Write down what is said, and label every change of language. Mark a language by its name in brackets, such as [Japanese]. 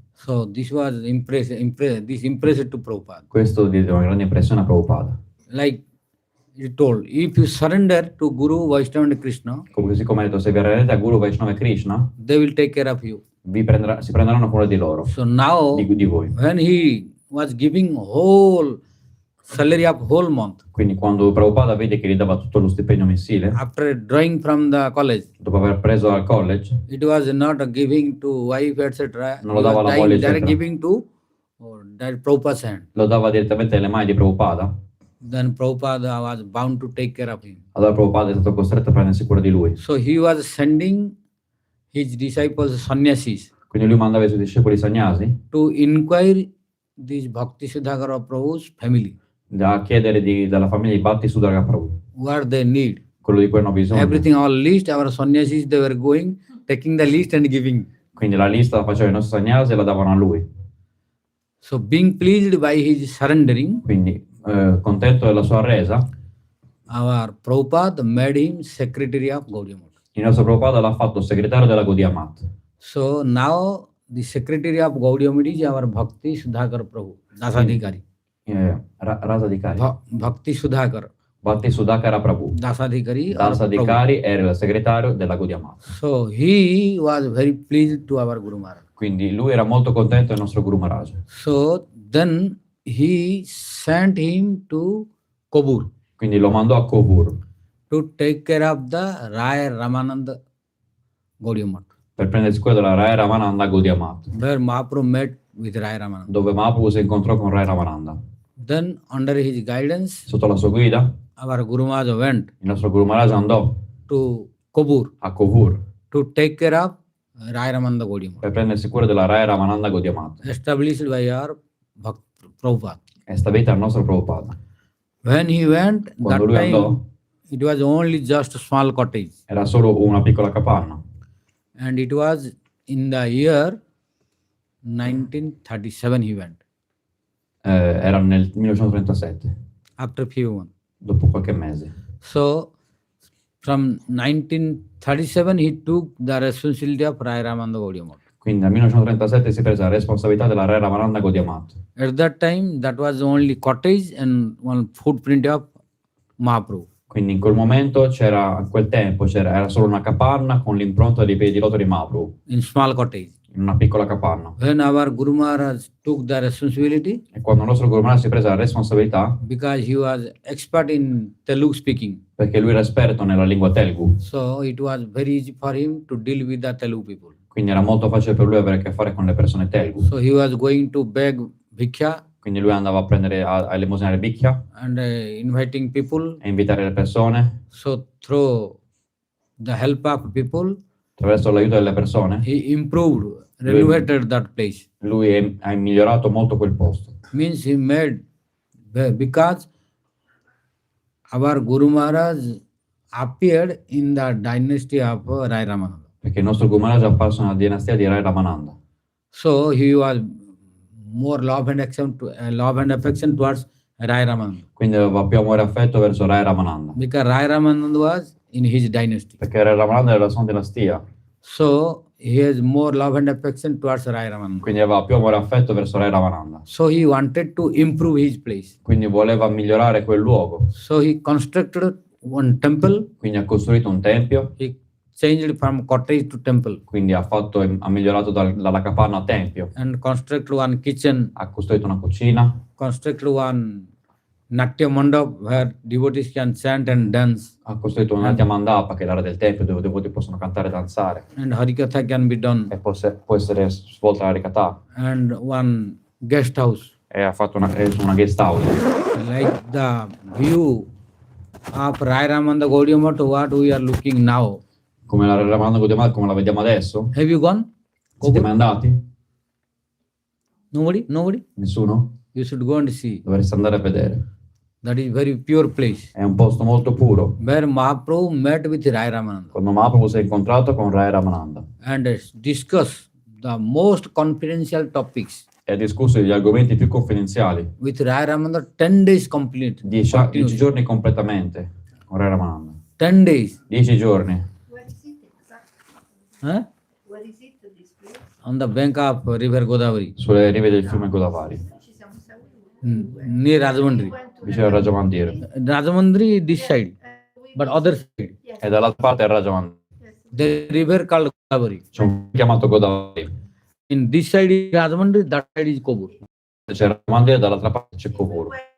[English] So this was impressed to Prabhupada. [Italian] Questo diede una grande impressione a Prabhupada. [English] Like he told, if you surrender to Guru, Vaishnava and Krishna, [Italian] Così come ha detto, se vi arrendete a Guru, Vaishnava e Krishna, [English] they will take care of you. [Italian] si prenderanno cura di loro, [English] So now, [Italian] di voi. [English] when he was giving whole salary of whole month, [Italian] Quindi quando Prabhupada vede che gli dava tutto lo stipendio mensile, [English] after drawing from the college, [Italian] dopo aver preso al college, [English] it was not giving to wife, etc. [Italian] Non lo dava alla moglie, [English] Direct [Italian] eccetera. [English] giving to that Prabhupada's hand. [Italian] lo dava direttamente nelle mani di Prabhupada. [English] Then Prabhupada was bound to take care of him. [Italian] Allora Prabhupada è stato costretto a prendersi cura di lui. [English] So he was sending his disciples, sannyasis, [Italian] Quindi lui mandava i suoi discepoli sannyasi [English] to inquire this Bhaktisiddhanta Prabhu's family, [Italian] da chiedere dalla famiglia di Bhaktisiddhanta Prabhu [English] what they need. [Italian] quello di cui hanno bisogno. [English] Everything, all list, our sannyasis, they were going, taking the list and giving. [Italian] Quindi la lista la facevano i nostri sannyasi e la davano a lui. [English] So being pleased by his surrendering, [Italian] Quindi contento della sua resa, [English] our Prabhupada made him secretary of Gaudiya Math. [Italian] il nostro Prabhupada l'ha fatto segretario della Gaudiya Math. [English] So now the secretary of Gaudiya Math is our Bhaktisiddhanta Prabhu, Dasadhikari. Rasadhikari. Bhaktisiddhanta Bhaktisiddhanta Prabhu. Dasadhikari. [Italian] Dasadhikari era il segretario della Gaudiya Math. [English] So he was very pleased to our Guru Maharaj. [Italian] Quindi lui era molto contento del nostro Guru Maharaj. [English] So then he sent him to Kobur [Italian] Quindi lo mandò a Kovur [English] to take care of the Rai Ramananda Gaudiya Math, [Italian] per prendersi cura della Rai Ramananda Gaudiya Math, [English] where Mahaprabhu met with Rai Ramananda. [Italian] dove Mahaprabhu si incontrò con Rai Ramananda. [English] Then under his guidance, [Italian] Sotto la sua guida, [English] our Guru Maharaj went [Italian] il nostro Guru Maharaj andò [English] to Kobur [Italian] a Kovur [English] to take care of Rai Ramananda Gaudiya Math, [Italian] per prendersi cura della Rai Ramananda Gaudiya Math, [English] established by our Prabhupada. [Italian] è stabilita al nostro Prabhupada. [English] When he went, that [Italian] Quando lui andò, [English] time it was only just a small cottage, [Italian] era solo una piccola capanna. [English] and it was in the year 1937 he went, [Italian] Era nel 1937, [English] after few months. [Italian] dopo qualche mese. [English] So from 1937 he took the responsibility of Rai Ramananda Gaudiya Math. [Italian] Quindi nel 1937 si prese la responsabilità della Rai Ramananda Gaudiya Math. [English] At that time, that was only cottage and one footprint of Mahaprabhu. [Italian] Quindi in quel momento a quel tempo era solo una capanna con l'impronta dei piedi di loto di Mahaprabhu, [English] In small cottage. [Italian] in una piccola capanna. [English] When our Guru Maharaj took the responsibility, [Italian] E quando il nostro Guru Maharaj si prese la responsabilità, [English] because he was expert in Telugu speaking, [Italian] perché lui era esperto nella lingua Telugu, [English] so it was very easy for him to deal with the Telugu people. [Italian] quindi era molto facile per lui avere a che fare con le persone Telugu. [English] So he was going to beg bhikkya [Italian] Quindi lui andava a prendere a elemosinare bicchia [English] and inviting people. [Italian] e invitare le persone. [English] So through the help of people, [Italian] Attraverso l'aiuto delle persone, [English] he improved, renovated that place. [Italian] lui ha migliorato molto quel posto. [English] Means he made, because our Guru Maharaj appeared in the dynasty of Rai Ramananda. [Italian] Perché il nostro Guru Maharaj è apparso nella dinastia di Rai Ramananda. [English] So he was more love and affection towards Rai Ramananda, [Italian] Quindi aveva più amore e affetto verso Rai Ramananda. [English] because Rai Ramananda was in his dynasty. [Italian] Perché Rai Ramananda era la sua dinastia. [English] So he has more love and affection towards Rai Ramananda. [Italian] Quindi aveva più amore e affetto verso Rai Ramananda. [English] So he wanted to improve his place. [Italian] Quindi voleva migliorare quel luogo. [English] So he constructed one temple. [Italian] Quindi ha costruito un tempio. [English] He changed from cottage to temple. [Italian] Quindi ha migliorato dalla capanna a tempio. [English] And constructed one kitchen. [Italian] Ha costruito una cucina. [English] Constructed one Natya Mandap where devotees can chant and dance. [Italian] Ha costruito un Natya Mandapa, che è l'area del tempio dove i devoti possono cantare e danzare. [English] And Hari-katha can be done. [Italian] E può essere svolta la Hari-katha. [English] And one guest house. [Italian] E ha fatto una guest house. [English] Like the view of Rai Ramananda Gaudiya Math, what we are looking now. [Italian] Come la Ramananda Gaudiya Math, come la vediamo adesso. [English] Have you gone? [Italian] Siete mai andati? [English] Nobody? Nobody? [Italian] Nessuno? [English] You should go and see. [Italian] Dovreste andare a vedere. [English] That is very pure place. [Italian] È un posto molto puro. [English] Where Mahaprabhu met with Rai Ramananda. [Italian] Quando Mahaprabhu si è incontrato con Rai Ramananda. [English] And discussed the most confidential topics. [Italian] E ha discusso gli argomenti più confidenziali. [English] With Rai Ramananda 10 days complete. [Italian] 10 giorni completamente con Rai Ramananda. [English] 10 days. [Italian] 10 giorni. [English] Where is it exactly? Huh? Where is it this place? On the bank of river Godavari. [Italian] Sulle rive del fiume Godavari. Ci siamo seguiti. [English] Near Rajamandri. [Italian] Vicino al Rajamandira. [English] Rajamandri this side. But other side. [Italian] E dall'altra parte è il Rajamandira. [English] The river called Godavari. [Italian] C'è un chiamato Godavari. [English] In this side is Rajamandri, that side is Kobur. [Italian] C'è il Rajamandira e dall'altra parte c'è Kovur.